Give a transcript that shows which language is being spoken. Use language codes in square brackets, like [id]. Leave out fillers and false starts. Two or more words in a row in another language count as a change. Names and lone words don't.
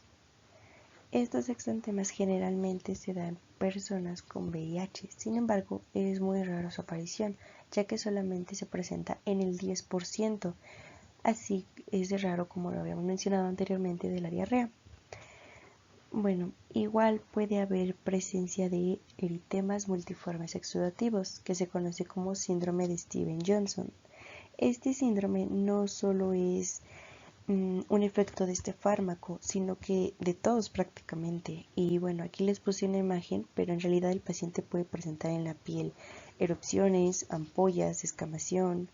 [es] Estos exantemas generalmente se dan en personas con VIH, sin embargo es muy rara su aparición, ya que solamente se presenta en el 10%, así es de raro como lo habíamos mencionado anteriormente de la diarrea. Bueno, igual puede haber presencia de eritemas multiformes exudativos, que se conoce como síndrome de Stevens-Johnson. Este síndrome no solo es un efecto de este fármaco, sino que de todos prácticamente. Y bueno, aquí les puse una imagen, pero en realidad el paciente puede presentar en la piel erupciones, ampollas, descamación.